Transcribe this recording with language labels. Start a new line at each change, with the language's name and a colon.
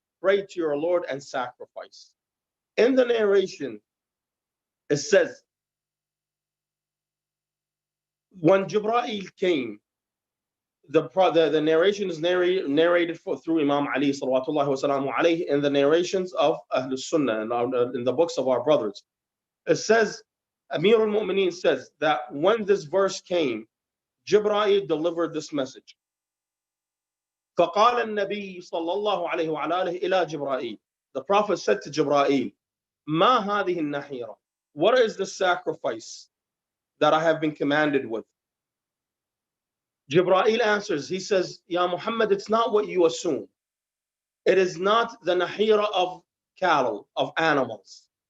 English: Pray to your Lord and sacrifice. In the narration, it says, when Jibreel came, the narration is narrated through Imam Ali salawatullahi wasalamu alayhi in the narrations of Ahlul Sunnah and in the books of our brothers. It says, Amir al-Mu'mineen says that when this verse came, Jibreel delivered this message.
Arabic: فقال النبي صلى الله عليه وعلى آله إلى جبرائيل.
English: The Prophet said to Jibreel,
Arabic: ما هذه النحيرة?
English: What is the sacrifice that I have been commanded with? Jibreel answers, he says, Ya Muhammad, it's not what you assume. It is not the nahira of cattle, of animals.